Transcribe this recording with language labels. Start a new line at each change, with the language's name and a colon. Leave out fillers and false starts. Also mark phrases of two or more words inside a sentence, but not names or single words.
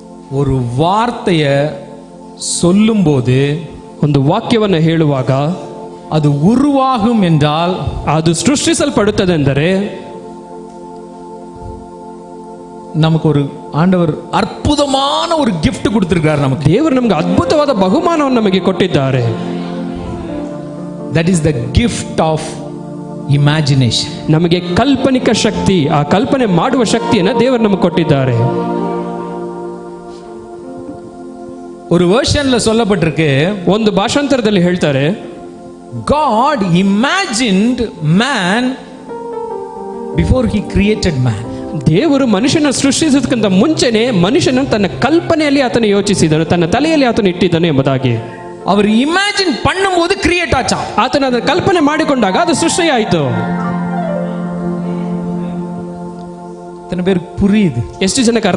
Tamil: ஒரு வார்த்தைய சொல்லும்போது,
Kannada: ಒಂದು ವಾಕ್ಯವನ್ನು ಹೇಳುವಾಗ,
Tamil: அது உருவாகும் என்றால்,
Kannada: ಅದು ಸೃಷ್ಟಿಸಲ್ಪಡುತ್ತದೆಂದರೆ,
Tamil: நமக்கு ஒரு ஆண்டவர் அற்புதமான ஒரு gift கொடுத்திருக்கார். நமக்கு
Kannada: ದೇವರು ನಮಗೆ ಅದ್ಭುತವಾದ ಬಹುಮಾನವನ್ನು ನಮಗೆ ಕೊಟ್ಟಿದ್ದಾರೆ.
English: that is the gift of imagination.
Kannada: ನಮಗೆ ಕಲ್ಪನಿಕ ಶಕ್ತಿ, ಆ ಕಲ್ಪನೆ ಮಾಡುವ ಶಕ್ತಿಯನ್ನು ದೇವರು ನಮಗೆ ಕೊಟ್ಟಿದ್ದಾರೆ.
Tamil: ஒரு வெர்ஷன்ல சொல்லப்பட்டிருக்கு,
Kannada: ಒಂದು ಭಾಷಾಂತರದಲ್ಲಿ ಹೇಳ್ತಾರೆ,
English: God imagined man before he created man.
Kannada: ದೇವರು ಮನುಷ್ಯನ ಸೃಷ್ಟಿಸೋದಕ್ಕಿಂತ ಮುಂಚೆನೆ ಮನುಷ್ಯನ ತನ್ನ ಕಲ್ಪನೆಯಲ್ಲಿ ಆತನ ಯೋಚಿಸಿದನು, ತನ್ನ ತಲೆಯಲ್ಲಿ ಆತನ ಇಟ್ಟಿದ್ದನು ಎಂಬುದಾಗಿ.
Tamil: அவர் இமேஜின் பண்ணும்போது கிரியேட் ஆச்சா.
Kannada: ಆತನ ಅದರ ಕಲ್ಪನೆ ಮಾಡಿಕೊಂಡಾಗ ಅದು ಸೃಷ್ಟಿಯಾಯಿತು.
Tamil: எத்தனை பேருக்கு புரியுது?
Kannada: ಎಷ್ಟು ಜನಕ್ಕೆ